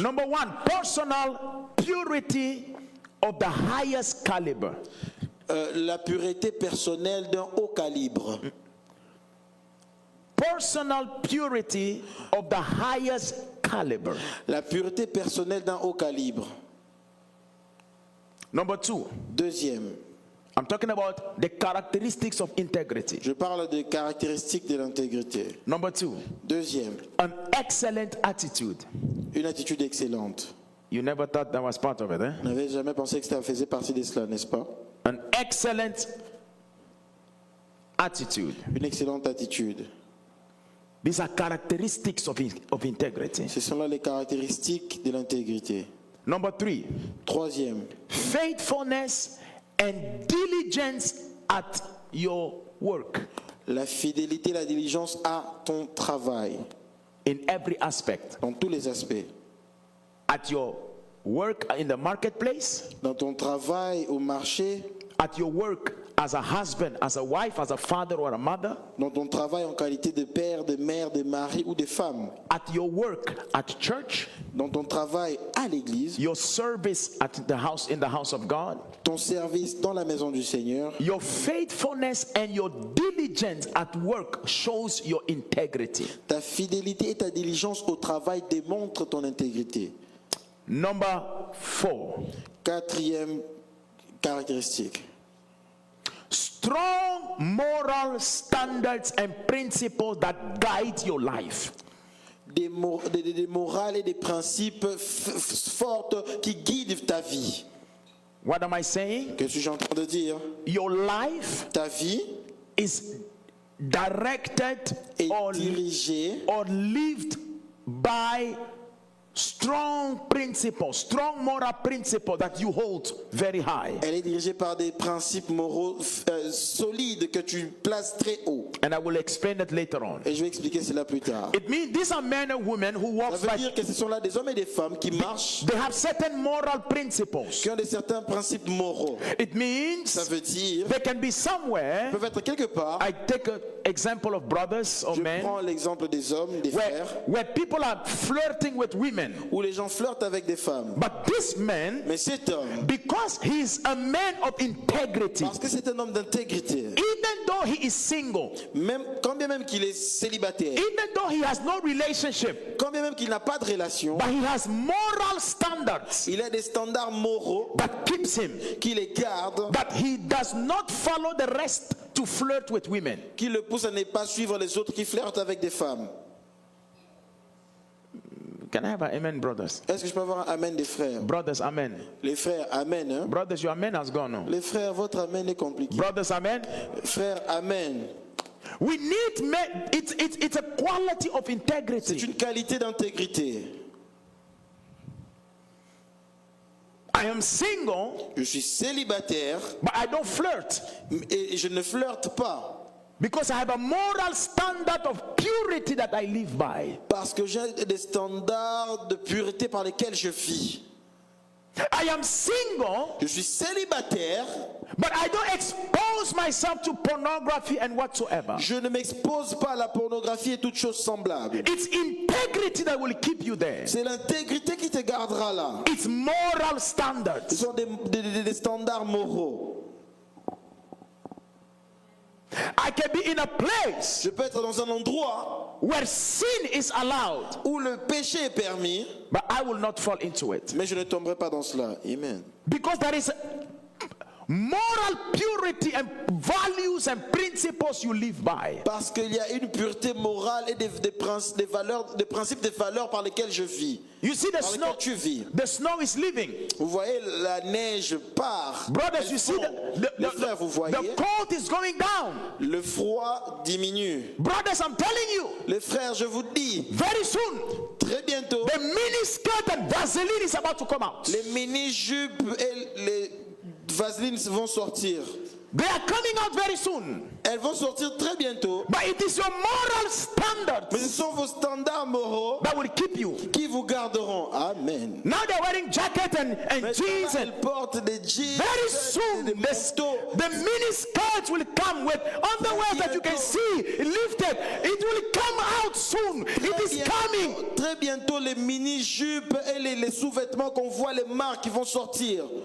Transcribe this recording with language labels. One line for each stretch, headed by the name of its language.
English: Number one, personal purity of the highest caliber.
French: La pureté personnelle d'un haut calibre.
English: Personal purity of the highest caliber.
French: La pureté personnelle d'un haut calibre.
English: Number two,
French: Deuxième,
English: I'm talking about the characteristics of integrity.
French: je parle des caractéristiques de l'intégrité.
English: Number two,
French: Deuxième,
English: an excellent attitude.
French: une attitude excellente.
English: You never thought that was part of it, eh?
French: Vous n'avez jamais pensé que ça faisait partie de cela, n'est-ce pas?
English: An excellent attitude.
French: Une excellente attitude.
English: These are characteristics of integrity.
French: Ce sont là les caractéristiques de l'intégrité.
English: Number three,
French: Troisième,
English: faithfulness and diligence at your work
French: la fidélité, la diligence à ton travail,
English: in every aspect.
French: dans tous les aspects.
English: At your work in the marketplace,
French: Dans ton travail au marché,
English: at your work as a husband, as a wife, as a father or a mother,
French: dans ton travail en qualité de père, de mère, de mari ou de femme,
English: at your work at church,
French: dans ton travail à l'église,
English: your service at the house in the house of God,
French: ton service dans la maison du Seigneur,
English: your faithfulness and your diligence at work shows your integrity.
French: ta fidélité et ta diligence au travail démontrent ton intégrité.
English: Number four,
French: Quatrième caractéristique,
English: strong moral standards and principles that guide your life.
French: des morales et des principes fortes qui guident ta vie.
English: What am I saying?
French: Qu'est-ce que je suis en train de dire?
English: Your life
French: Ta vie
English: is directed
French: est
English: or
French: dirigée
English: lived by strong principles, strong moral principles that you hold very high.
French: Elle est dirigée par des principes moraux solides que tu places très haut.
English: And I will explain it later on.
French: Et je vais expliquer cela plus tard.
English: It means these are men and women who walk
French: Ça veut
English: by,
French: dire que ce sont là des hommes et des femmes qui marchent,
English: they have certain moral principles.
French: qui ont certains principes moraux.
English: It means
French: Ça veut dire
English: they can be somewhere.
French: peuvent être quelque part.
English: I take an example of brothers or
French: Je
English: men
French: prends l'exemple des hommes, des frères,
English: where people are flirting with women.
French: où les gens flirtent avec des femmes.
English: But this man,
French: Mais cet homme,
English: because he is a man of integrity,
French: parce que c'est un homme d'intégrité,
English: even though he is single,
French: même, quand bien même qu'il est célibataire,
English: even though he has no relationship,
French: quand bien même qu'il n'a pas de relation,
English: but he has moral standards
French: il a des standards moraux
English: that keeps him,
French: qui les gardent,
English: that he does not follow the rest to flirt with women.
French: qui le poussent à ne pas suivre les autres qui flirtent avec des femmes.
English: Can I have an amen, brothers?
French: Est-ce que je peux avoir un amen des frères?
English: Brothers, amen.
French: Les frères, amen. Hein?
English: Brothers, your amen has gone on.
French: Les frères, votre amen est compliqué.
English: Brothers, amen.
French: Frères, amen.
English: We need men. It's a quality of
French: C'est
English: integrity.
French: une qualité d'intégrité.
English: I am single,
French: Je suis célibataire
English: but I don't flirt
French: et je ne flirte pas
English: because I have a moral standard of purity that I live by.
French: parce que j'ai des standards de pureté par lesquels je vis.
English: I am single,
French: Je suis célibataire,
English: but I don't expose myself to pornography and whatsoever.
French: je ne m'expose pas à la pornographie et toutes choses semblables.
English: It's integrity that will keep you there.
French: C'est l'intégrité qui te gardera là.
English: It's moral
French: Ce
English: standards.
French: sont des standards moraux.
English: I can be in a place
French: Je peux être dans un endroit
English: where sin is allowed,
French: où le péché est permis,
English: but I will not fall into it.
French: mais je ne tomberai pas dans cela.
English: Amen. Because there is moral purity and values and principles you live by.
French: Parce qu'il y a une pureté morale et des principes, des valeurs par lesquelles je vis.
English: You see the
French: Par
English: snow,
French: lesquelles tu vis.
English: the snow is leaving.
French: Vous voyez, la neige part.
English: Brothers,
French: Elle
English: you see
French: fond. Les
English: the
French: frères, vous voyez,
English: cold is going down.
French: le froid diminue.
English: Brothers, I'm telling you,
French: Les frères, je vous dis,
English: very soon,
French: très bientôt,
English: the miniskirt and Vaseline is about to come out.
French: les mini-jupes et les vaselines vont sortir.
English: They are coming out very soon.
French: Elles vont sortir très bientôt.
English: But it is your moral
French: Mais ce
English: standards
French: sont vos standards moraux
English: that will keep you.
French: qui vous garderont. Amen.
English: Now they're wearing jackets and
French: Maintenant,
English: jeans, and
French: elles portent des jeans,
English: very
French: des
English: soon
French: manteaux.
English: the mini skirts will come with underwear that you can see lifted. It will come out soon. It is coming.
French: Très bientôt, les mini-jupes et les sous-vêtements qu'on voit, les marques qui vont sortir.